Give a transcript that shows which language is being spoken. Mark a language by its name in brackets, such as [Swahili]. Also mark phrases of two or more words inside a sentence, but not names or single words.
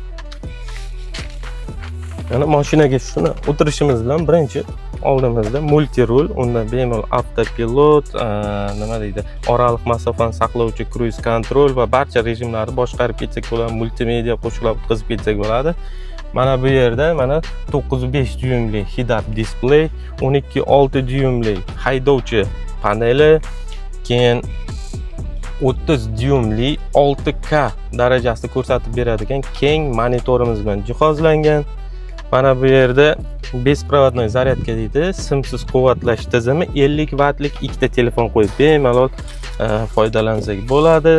[Uzbek] Mana mashinaga shuni o'tirishimiz bilan birinchi oldimizda multi-rul, unda bemalol avtopilot, nima deydi, oraliq masofani saqlovchi [English] cruise control [Uzbek] va barcha rejimlarni boshqarib ketsak bo'ladi, multimedia qo'shilib o'tkazib ketsak bo'ladi. Mana bu yerda mana 9.5 dyumli [English] head-up display, [Uzbek] 12.6 dyumli haydovchi paneli, keyin 30 dyumli 6K darajasida ko'rsatib beradigan keng monitorimiz bilan jihozlangan. Mana bu yerda беспроводной zaryadka deydi, simsiz quvvatlash tizimi, 50 vatlik ikkita telefon qo'yib bemalol foydalansak bo'ladi.